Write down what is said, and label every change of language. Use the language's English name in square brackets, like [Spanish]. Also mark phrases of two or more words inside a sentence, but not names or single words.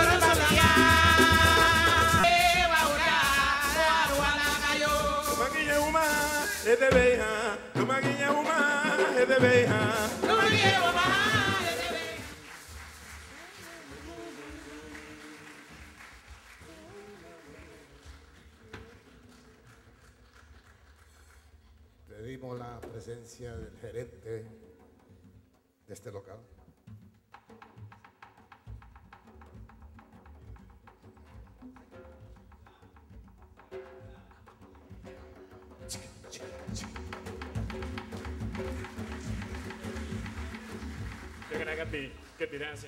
[Garifuna] Tumaginya uma, edebeha. Tumaginya uma, edebeha. [Spanish] Pedimos la presencia del gerente de este local. [English] They're gonna get me dancing.